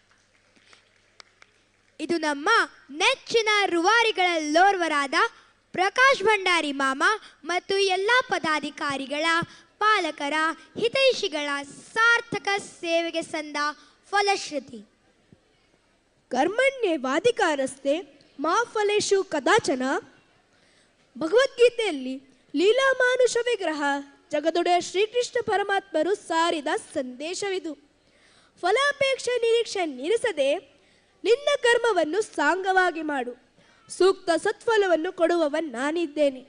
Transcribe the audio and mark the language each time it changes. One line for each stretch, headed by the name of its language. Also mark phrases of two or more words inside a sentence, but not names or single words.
Kannada: ಇದು ನಮ್ಮ ನೆಚ್ಚಿನ ರೂವಾರಿಗಳಲ್ಲೋರ್ವರಾದ ಪ್ರಕಾಶ್ ಭಂಡಾರಿ ಮಾಮ ಮತ್ತು ಎಲ್ಲ ಪದಾಧಿಕಾರಿಗಳ, ಪಾಲಕರ, ಹಿತೈಷಿಗಳ ಸಾರ್ಥಕ ಸೇವೆಗೆ ಸಂದ ಫಲಶ್ರುತಿ.
Sanskrit: ಕರ್ಮಣ್ಯೇವಾಧಿಕಾರಸ್ತೆ ಮಾ ಫಲೇಶು ಕದಾಚನ.
Kannada: ಭಗವದ್ಗೀತೆಯಲ್ಲಿ ಲೀಲಾಮಾನುಷ ವಿಗ್ರಹ ಜಗದೊಡೆಯ ಶ್ರೀಕೃಷ್ಣ ಪರಮಾತ್ಮರು ಸಾರಿದ ಸಂದೇಶವಿದು. ಫಲಾಪೇಕ್ಷೆ ನಿರೀಕ್ಷೆ ನಿಲ್ಲಿಸದೆ ನಿನ್ನ ಕರ್ಮವನ್ನು ಸಾಂಗವಾಗಿ ಮಾಡು, ಸೂಕ್ತ ಸತ್ಫಲವನ್ನು ಕೊಡುವವನ್ ನಾನಿದ್ದೇನೆ.